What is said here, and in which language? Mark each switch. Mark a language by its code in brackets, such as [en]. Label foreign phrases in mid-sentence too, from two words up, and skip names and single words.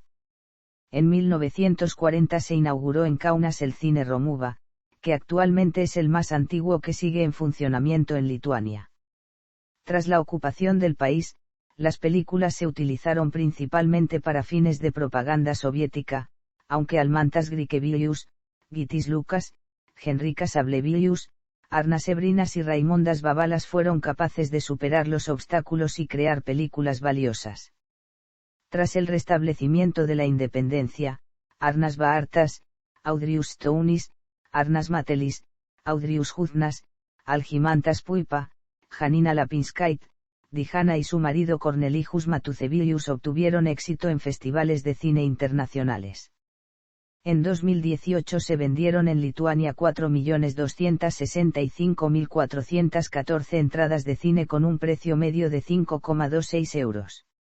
[es] En 1940 se inauguró en Kaunas el cine Romuva, que actualmente es el más antiguo que sigue en funcionamiento en Lituania. Tras la ocupación del país, las películas se utilizaron principalmente para fines de propaganda soviética, aunque Almantas Grikevičius, Gytis Lukas, Henrikas Ablevičius, Arnas Ebrinas y Raimondas Babalas fueron capaces de superar los obstáculos y crear películas valiosas. Tras el restablecimiento de la independencia, Arnas Baartas, Audrius Stounis, Arnas Matelis, Audrius Juznas, Algimantas Puipa, Janina Lapinskait, Dijana y su marido Cornelijus Matucevius obtuvieron éxito en festivales de cine internacionales. En 2018 se vendieron en Lituania 4.265.414 entradas de cine con un precio medio de 5,26 euros.